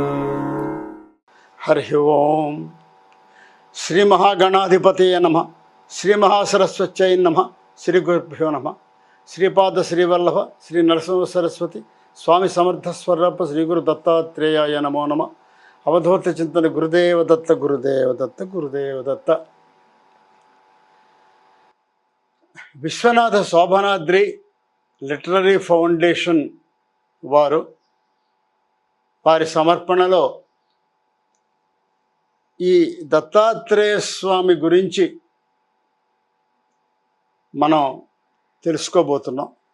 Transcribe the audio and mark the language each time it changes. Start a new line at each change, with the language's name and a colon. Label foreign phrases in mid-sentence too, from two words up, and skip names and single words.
Sanskrit: हरि ओम। श्री महागणाधिपतये नमः। श्री महासरस्वत्यै नमः। श्री गुरुभ्यो नमः। श्रीपाद श्रीवल्लभ श्री नरसिंह सरस्वती स्वामी समर्थ स्वरूप श्री गुरु दत्तात्रेयाय नमो नमः। अवधूत चिंतन गुरुदेव दत्त गुरुदेव दत्त गुरुदेव दत्त।
Telugu: విశ్వనాథ శోభనాద్రి లిటరరీ ఫౌండేషన్ వారి సమర్పణలో ఈ దత్తాత్రేయ స్వామి గురించి మనం తెలుసుకోబోతున్నాం.